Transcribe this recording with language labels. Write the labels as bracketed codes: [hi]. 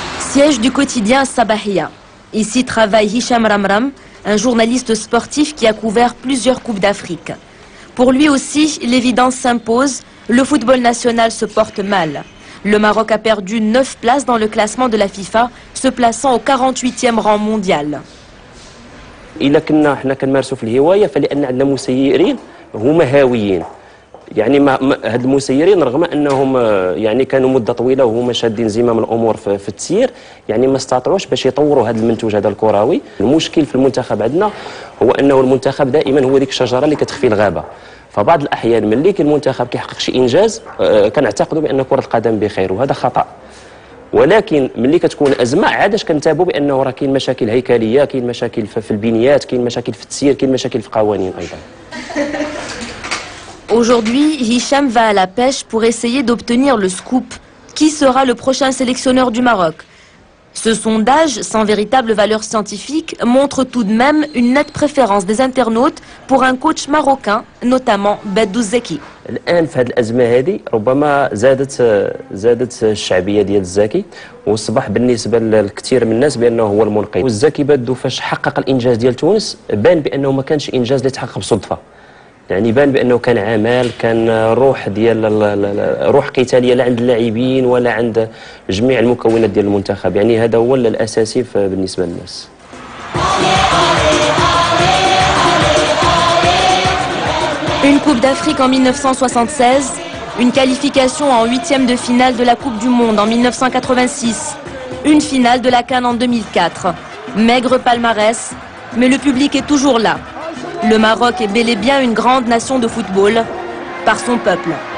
[fr] Siège du quotidien Sabahia. Ici travaille Hicham Ramram, un journaliste sportif qui a couvert plusieurs Coupes d'Afrique. Pour lui aussi, l'évidence s'impose, le football national se porte mal. Le Maroc a perdu 9 places dans le classement de la FIFA, se plaçant au 48e rang mondial. [ar] إلا كنا حنا كنمارسوا في الهواية فلأن عندنا مسيرين هما هاويين. يعني هاد المسيرين رغم انهم يعني كانوا مده طويله وهما شادين زمام الامور في التسيير يعني ما استطاعوش باش يطوروا هذا المنتوج هذا الكروي. المشكل في المنتخب عندنا هو انه المنتخب دائما هو ديك الشجره اللي كتخفي الغابه. فبعض الاحيان ملي كان المنتخب كيحقق شي انجاز كنعتقدوا بان كره القدم بخير وهذا خطا. ولكن ملي كتكون ازمه عادش كنتابعوا بانه راه كاين مشاكل هيكليه، كاين مشاكل في البنيات، كاين مشاكل في التسيير، كاين مشاكل في قوانين ايضا. Aujourd'hui, Hicham va à la pêche pour essayer d'obtenir le scoop. Qui sera le prochain sélectionneur du Maroc? Ce sondage, sans véritable valeur scientifique, montre tout de même une nette préférence des internautes pour un coach marocain, notamment Bedou Zeki. الآن في هذه الأزمة هذه ربما زادت الشعبية ديال الزكي وأصبح بالنسبة للكثير من الناس بأنه هو المنقذ. والزكي بدو فاش حقق الإنجاز ديال تونس بان بأنه ما كانش إنجاز اللي تحقق بصدفة. يعني بان بانه كان عمل، كان روح ديال روح قتاليه لا عند اللاعبين ولا عند جميع المكونات ديال المنتخب. يعني هذا هو الاساسي بالنسبه للناس. [fr] Une Coupe d'Afrique en 1976, une qualification en 8e de finale de la Coupe du Monde en 1986, une finale de la CAN en 2004. Maigre palmarès, mais le public est toujours là. Le Maroc est bel et bien une grande nation de football par son peuple.